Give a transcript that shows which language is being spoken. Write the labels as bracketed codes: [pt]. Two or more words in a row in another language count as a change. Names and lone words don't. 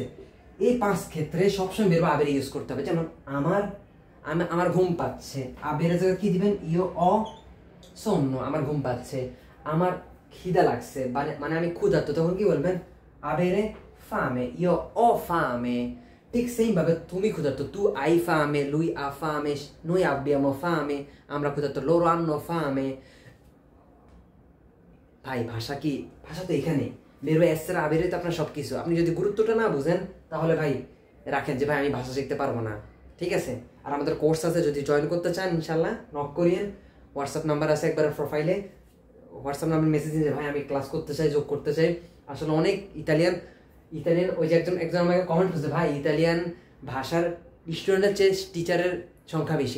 [bn] এই 5 ক্ষেত্রে সবসময় [it] verbo avere [bn] ইউজ করতে হবে। যেমন আমার ঘুম পাচ্ছে, avere জায়গায় কি দিবেন, [it] io ho sonno, [bn] আমার ঘুম পাচ্ছে। আমার খিদা লাগছে, মানে আমি ক্ষুধার্ত, তখন কি বলবেন, [it] avere fame, io ho fame। [bn] ঠিক সেম ভাবে তুমি ক্ষুধার্ত, [it] tu hai fame, lui ha fame, noi abbiamo fame, [bn] আমরা ক্ষুধার্ত, [it] loro hanno fame। [bn] ভাই ভাষা কি, ভাষা তো এখানেই, [it] verbo essere avere [bn] তো আপনার সবকিছু। আপনি যদি গুরুত্বটা না বুঝেন তাহলে ভাই রাখেন যে ভাই আমি ভাষা শিখতে পারবো না, ঠিক আছে? আর আমাদের কোর্স আছে, যদি জয়েন করতে চান ইনশাল্লাহ নক করিয়েন, হোয়াটসঅ্যাপ নাম্বার আছে একবার প্রোফাইলে, হোয়াটসঅ্যাপ নাম্বার মেসেজ দিন যে ভাই আমি ক্লাস করতে চাই, যোগ করতে চাই। আসলে অনেক ইতালিয়ান ওই যে একজন আমাকে কমেন্ট করছে, ভাই ইতালিয়ান ভাষার স্টুডেন্টের চেয়ে টিচারের সংখ্যা বেশি।